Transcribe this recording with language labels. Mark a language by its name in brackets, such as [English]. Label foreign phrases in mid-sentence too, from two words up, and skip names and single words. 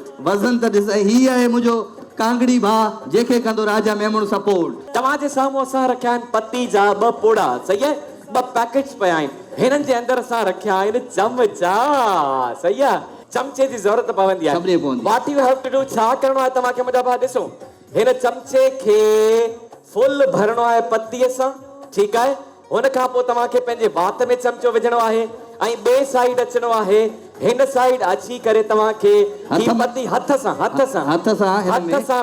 [Sindhi] वज़न त ॾिस ऐं ही आहे मुंहिंजो कांगड़ी भाउ जंहिंखे कंदो राजा मेमून सपोर्ट तव्हांजे साम्हूं असां रखिया आहिनि पती जा ॿ पुड़ा सही आहे ॿ पैकेट्स पिया आहिनि हिननि जे अंदरि असां रखिया आहिनि चमचा सही आहे चमचे जी ज़रूरत पवंदी सभिनी आहे पवंदी। [English] What you have to do [Sindhi] छा करणो आहे तव्हांखे मुंहिंजा भाउ ॾिसो हिन चमचे खे फुल भरणो आहे पतीअ सां ठीकु आहे हुन खां पोइ तव्हांखे पंहिंजे वात में चमचो विझणो आहे ऐं ॿिए साइड अचिणो आहे हिन साइड अची करे तव्हांखे ही पती हथ सां हथ सां